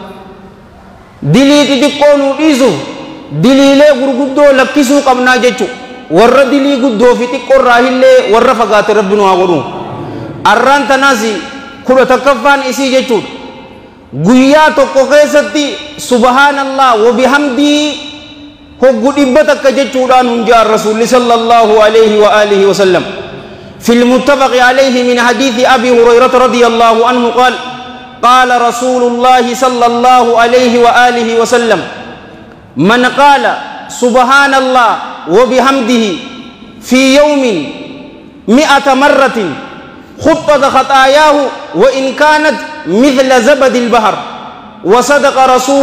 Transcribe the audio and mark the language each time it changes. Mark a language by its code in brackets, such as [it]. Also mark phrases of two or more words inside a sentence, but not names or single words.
[om] dilii xixiqqoo nu dhiisuuf diliilee gurguddoo lakkisuu qabnaa jechuudha warra dilii guddoo fi xiqqoo irraa illee warra fagaate rabbi nu haa godhu arraan tanaas kudha takkaffaan isii jechuudha guyyaa tokko keessatti [ar] سبحان الله وبحمده [om] hoggu dhibba takka jechuudhaan hunjaan rasuulli [ar] صلى الله عليه وعلى آله وسلم في المتفق عليه من حديث أبي هريرة رضي الله عنه قال قال رسول الله صلى الله عليه وآله وسلم من قال سبحان الله وبحمده في يوم 100 مرة خطت خطاياه وإن كانت مثل زبد البحر وصدق رسول